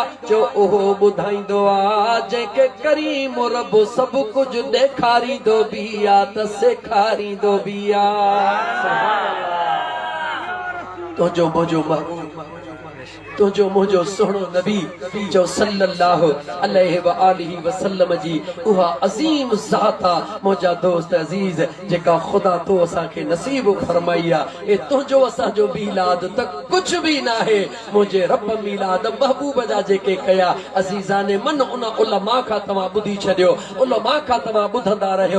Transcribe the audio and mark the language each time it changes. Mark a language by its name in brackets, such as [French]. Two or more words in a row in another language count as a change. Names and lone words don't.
[Sindhi] जो उहो ॿुधाईंदो आहे जंहिंखे करीम रब सभु कुझु ॾेखारींदो बि आहे त सेखारींदो बि आहे। तुझो मुझो महबूब, तुझो मुझो सुहिणो नबी जो [Arabic] صلى الله عليه وآله وسلم [Sindhi] जी उहा अज़ीम ज़ात आहे मुंहिंजा दोस्त अज़ीज़ जेका ख़ुदा तो असांखे नसीब फरमाई आहे। ए तुंहिंजो असांजो मीलाद त कुझु बि न आहे, मुंहिंजे रब मीलाद महबूब जा जेके कया [Persian] عزیزان من [Sindhi] उन उलमा खां तव्हां ॿुधी छॾियो, उलमा खां तव्हां ॿुधंदा रहियो।